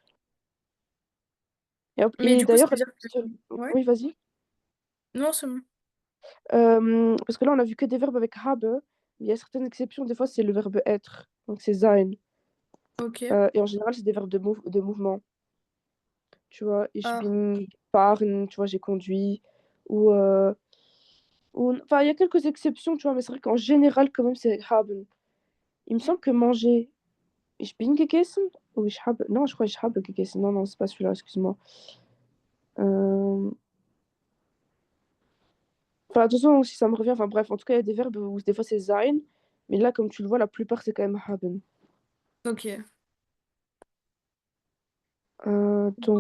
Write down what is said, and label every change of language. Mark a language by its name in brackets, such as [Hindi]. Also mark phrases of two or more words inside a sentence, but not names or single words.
[French] Mais Et du coup, d'ailleurs, c'est sûr que... Ouais, oui, vas-y. non, c'est bon. Parce que là, on a vu que des verbes avec habe. Il y a certaines exceptions, des fois, c'est le verbe être. Donc, c'est sein. Ok. Et en général, c'est des verbes de mouvement. Tu vois, ich Ah, [German] bin gefahren, [French] tu vois, j'ai conduit. Ou, enfin, il y a quelques exceptions, tu vois, mais c'est vrai qu'en général, quand même, c'est haben. Il me semble que manger, [German] ich bin gegessen ou ich habe. [French] Non, je crois [German] ich habe gegessen. [French] Non, non, c'est pas celui-là, excuse-moi. Euh, Enfin, attention, si ça me revient, enfin bref, en tout cas, il y a des verbes où des fois c'est sein, mais là, comme tu le vois, la plupart c'est quand même haben. ok. Donc,